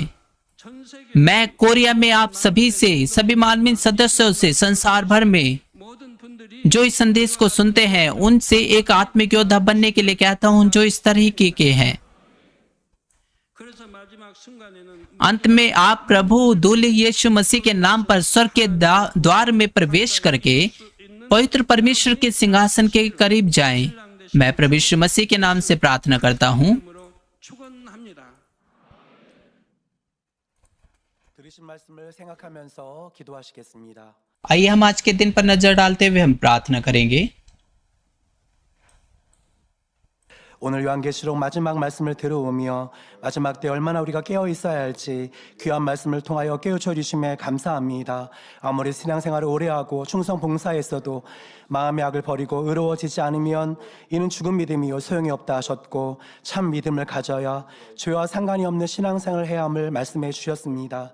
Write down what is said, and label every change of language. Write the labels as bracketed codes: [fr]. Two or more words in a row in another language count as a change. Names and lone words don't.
[hi] मैं कोरिया में आप सभी मानवीय सदस्यों से, संसार भर में जो इस संदेश को सुनते हैं, उनसे एक आत्मिक योद्धा बनने के लिए कहता हूं जो इस तरह के हैं। अंत में आप प्रभु दूल्हे यीशु मसीह के नाम पर स्वर्ग के द्वार में प्रवेश करके पवित्र परमेश्वर के सिंहासन के करीब जाएं। मैं प्रभु यीशु मसीह के नाम से प्रार्थना करता हूँ। [ko] 이름으로 축원합니다. 들으신 말씀을 생각하면서 기도하시겠습니다. [hi] आइए हम आज के दिन पर नजर डालते हुए हम प्रार्थना करेंगे। [ko] 오늘 요한계시록 마지막 말씀을 들어오며 마지막 때 얼마나 우리가 깨어 있어야 할지 귀한 말씀을 통하여 깨우쳐 주심에 감사합니다. 아무리 신앙생활을 오래 하고 충성 봉사했어도 마음의 악을 버리고 의로워지지 않으면 이는 죽은 믿음이요 소용이 없다 하셨고 참 믿음을 가져야 죄와 상관이 없는 신앙생활을 해야 함을 말씀해 주셨습니다.